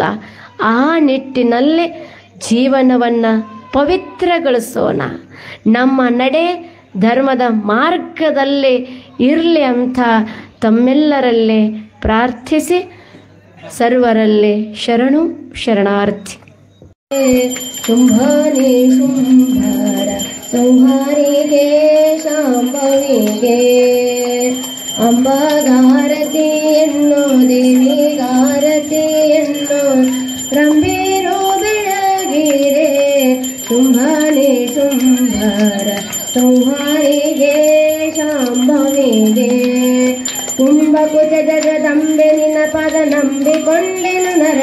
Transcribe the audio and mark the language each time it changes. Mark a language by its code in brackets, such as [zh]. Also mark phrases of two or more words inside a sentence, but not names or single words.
[kn] ಆ ನಿಟ್ಟಿನಲ್ಲಿ ಜೀವನವನ್ನು ಪವಿತ್ರಗೊಳಿಸೋಣ. ನಮ್ಮ ನಡೆ ಧರ್ಮದ ಮಾರ್ಗದಲ್ಲಿ ಇರಲಿ ಅಂತ ತಮ್ಮೆಲ್ಲರಲ್ಲಿ ಪ್ರಾರ್ಥಿಸಿ ಸರ್ವರಲ್ಲಿ ಶರಣು ಶರಣಾರ್ಥಿ. ಶುಂಭಾನಿ ಶುಂಭಾರ ಸಂಹಾರಿಗೆ ಶಾಂಭವಿಗೆ ಅಂಬಾಗಾರತಿಯನ್ನು ದೇವಿಗಾರತಿಯನ್ನು ರಂಬೇರೋ ಬೆಳಗಿರೆ ಶುಂಭನೆ ಶುಂಭರ ಸಂಹಾರಿಗೆ ಶಾಂಭವಿಗೆ ಕುಂಭಕುಚ ಜಗದಂಬೆ ನಿನ್ನ ಪದ ನಂಬಿಕೊಂಡೆನು ನರ